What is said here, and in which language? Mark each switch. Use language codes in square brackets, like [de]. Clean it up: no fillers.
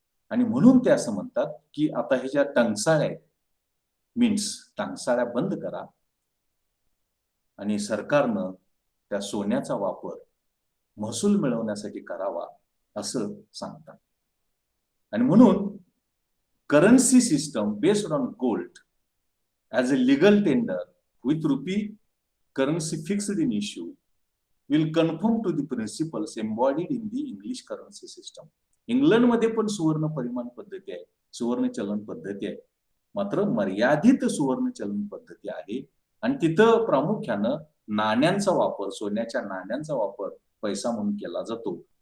[mr] आणि म्हणून ते असं म्हणतात की आता हे ज्या टंकसाळ्या आहेत, मीन्स टंकसाळ्या बंद करा आणि सरकारनं त्या सोन्याचा वापर महसूल मिळवण्यासाठी करावा, असं सांगतात. आणि म्हणून [en] currency system based on gold as a legal tender with rupee currency fixed in issue will conform to the principles embodied in the English currency system. [mr] इंग्लंडमध्ये पण सुवर्ण परिमाण पद्धती आहे, सुवर्ण चलन पद्धती आहे, मात्र मर्यादित सुवर्ण चलन पद्धती आहे. आणि तिथं प्रामुख्यानं नाण्यांचा वापर, सोन्याच्या नाण्यांचा वापर पैसा म्हणून केला जातो.